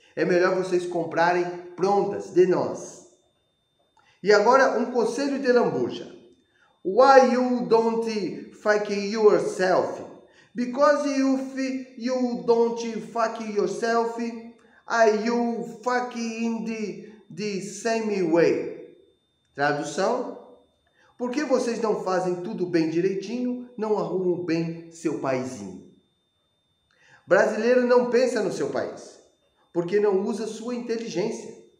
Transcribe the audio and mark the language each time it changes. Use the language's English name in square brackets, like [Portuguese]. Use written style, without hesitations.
[Portuguese] É melhor vocês comprarem prontas de nós. E agora um conselho de lambuja. [English] Why you don't fuck yourself? Because if you don't fuck yourself, you fuck in the same way. [Portuguese] Tradução: por que vocês não fazem tudo bem direitinho, não arrumam bem seu paizinho? Brasileiro não pensa no seu país, porque não usa sua inteligência.